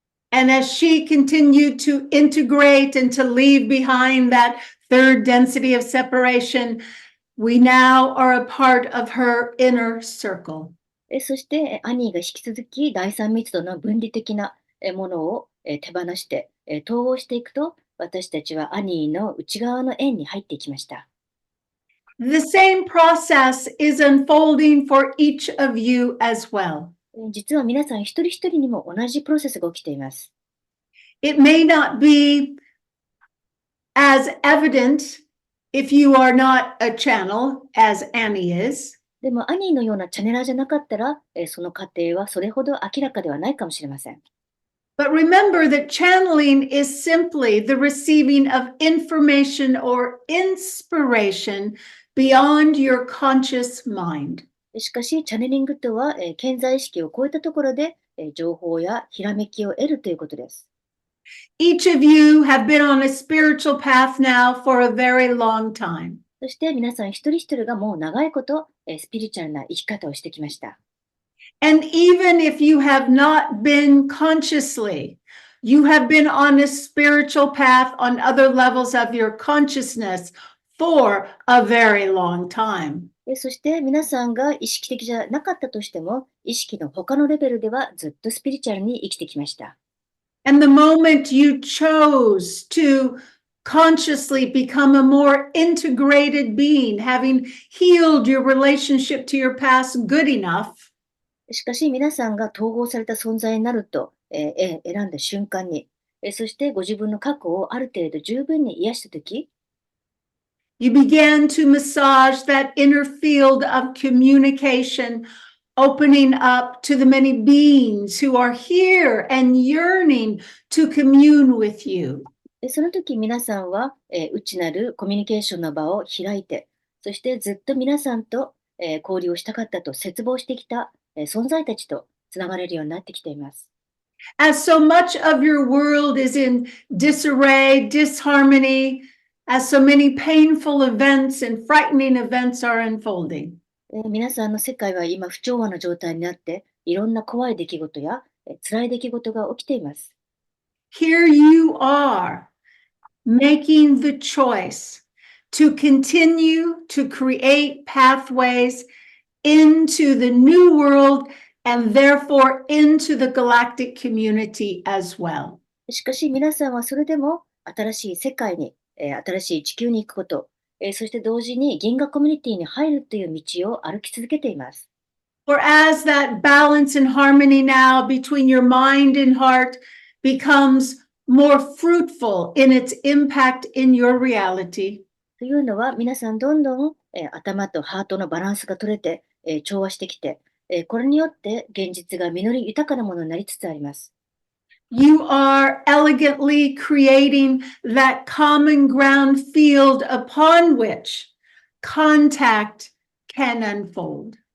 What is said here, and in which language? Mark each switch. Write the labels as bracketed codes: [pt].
[en] And as she continued to integrate and to leave behind that third density of separation, we now are a part of her inner circle. [ja] そしてアニーが引き続き第三密度の分離的なものを手放して統合していくと、私たちはアニーの内側の円に入っていきました。 [en] The same process is unfolding for each of you as well. [ja] 実は皆さん一人一人にも同じプロセスが起きています。 [en] It may not be as evident if you are not a channel, as Annie is. [ja] でもアニーのようなチャネラーじゃなかったら、その過程はそれほど明らかではないかもしれません。 [en] But remember that channeling is simply the receiving of information or inspiration beyond your conscious mind. [ja] しかし、チャネリングとは、顕在意識を超えたところで、情報やひらめきを得るということです。 [en] Each of you have been on a spiritual path now for a very long time. [ja] そして皆さん一人一人がもう長いこと、スピリチュアルな生き方をしてきました。 [en] And even if you have not been consciously, you have been on a spiritual path on other levels of your consciousness for a very long time. [ja] そして皆さんが意識的じゃなかったとしても、意識の他のレベルではずっとスピリチュアルに生きてきました。 [en] And the moment you chose to consciously become a more integrated being, having healed your relationship to your past good enough, [ja] しかし皆さんが統合された存在になると、選んだ瞬間に、そしてご自分の過去をある程度十分に癒したとき、 [en] you began to massage that inner field of communication, opening up to the many beings who are here and yearning to commune with you. [ja] その時皆さんは、内なるコミュニケーションの場を開いて、そしてずっと皆さんと、交流をしたかったと切望してきた、存在たちとつながれるようになってきています。 [en] As so much of your world is in disarray, disharmony, as so many painful events and frightening events are unfolding. [ja] 皆さんの世界は今不調和な状態になって、いろんな怖い出来事や、辛い出来事が起きています。 [en] Here you are, making the choice to continue to create pathways into the new world and therefore into the galactic community as well. [ja] しかし皆さんはそれでも新しい世界に、新しい地球に行くこと、そして同時に銀河コミュニティに入るという道を歩き続けています。 [en] For as that balance and harmony now between your mind and heart becomes more fruitful in its impact in your reality, [ja] というのは皆さんどんどん、頭とハートのバランスが取れて、調和してきて、これによって現実が実り豊かなものになりつつあります。 [en] you are elegantly creating that common ground field upon which contact can unfold.